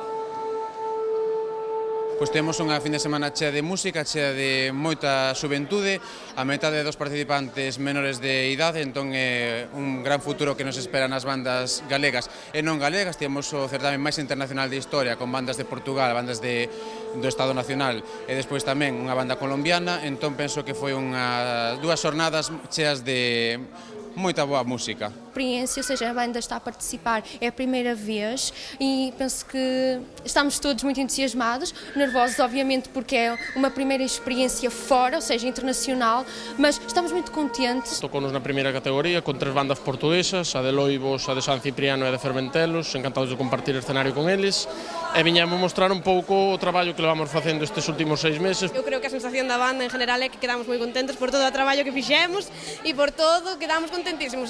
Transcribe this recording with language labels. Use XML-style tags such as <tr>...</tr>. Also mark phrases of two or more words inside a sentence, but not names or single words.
<gl>Pois temos unha fin de semana chea de música, chea de moita xuventude, a metade dos participantes menores de idade, entón é un gran futuro que nos espera nas bandas galegas e non galegas. Temos o certame máis internacional de historia, con bandas de Portugal, bandas do Estado Nacional e despois tamén unha banda colombiana, entón penso que foi dúas xornadas cheas de moita boa música.</gl> <pt>Experiência, ou seja, a banda está a participar, é a primeira vez e penso que estamos todos muito entusiasmados, nervosos obviamente porque é uma primeira experiência fora, ou seja, internacional, mas estamos muito contentes.</pt> <gl>Tocou-nos na primeira categoría con 3 bandas portuguesas, a de Loibos, a de San Cipriano e a de Fermentelos, encantados de compartir escenario con eles e viñamos mostrar un pouco o traballo que levamos facendo estes últimos 6 meses. Eu creo que a sensación da banda en general é que quedamos moi contentos por todo o traballo que fixemos e por todo, quedamos contentísimos.</gl>